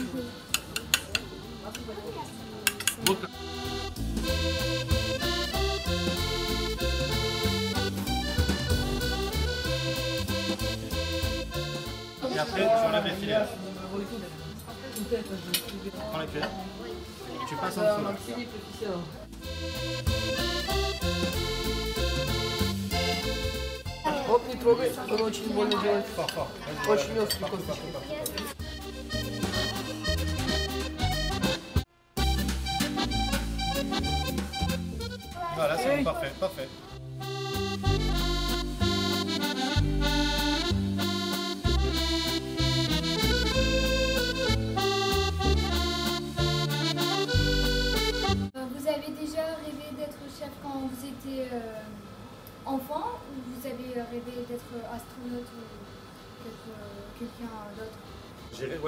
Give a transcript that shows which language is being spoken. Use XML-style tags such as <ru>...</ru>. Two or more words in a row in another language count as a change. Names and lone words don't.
<fr>Et après, tu enlèves les filets. Prends la cuillère. Tu passes en dessous. Là.</fr> <ru>Оп, не трогай, он очень больно делает.</ru> <fr>Fort, fort.</fr> <ru>Очень острый косточек.</ru> <fr>Voilà, c'est bon, parfait, parfait. Vous avez déjà rêvé d'être chef quand vous étiez enfant, ou vous avez rêvé d'être astronaute ou quelqu'un d'autre?</fr>